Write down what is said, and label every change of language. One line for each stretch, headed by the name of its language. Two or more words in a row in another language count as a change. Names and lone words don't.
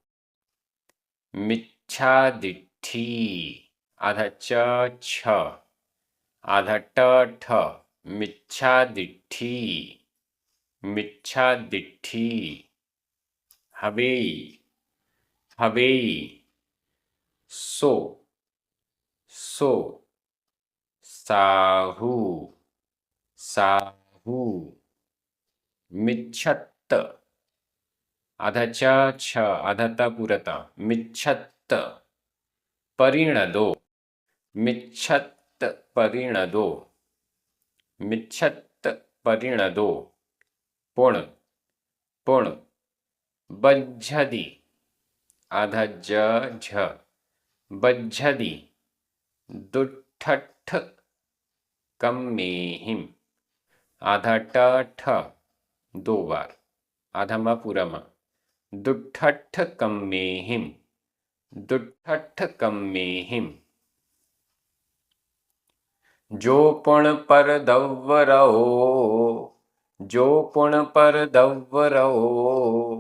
Prakrit languages: मिच्छादिठी,
Hindi: आधा च छ, आधा ट ठ,
Prakrit languages: मिच्छादिठी, मिच्छादिठी। हवेई हवेई, सो सो, साहू साहू। मिच्छत्त,
Hindi: आधा च छ, आधा त पूरता,
Prakrit languages: मिच्छत्त। परिणदो, मिच्छत्त परिणदो, मिच्छत्त परिणदो। पुण पुण। बज्झदि,
Hindi: आधा ज झ,
Prakrit languages: बज्झदि। दुट्ठट्ठ कम्मेहिम,
Hindi: आधा ट ठ, 2 बार, आधा मा पूरा मा।
Prakrit languages: दुट्ठट्ठ कम्मेहिम, दुट्ठट्ठ कम्मेहिम। जो पुण पर दव्व रहो, जो पुण पर दव्व रहो।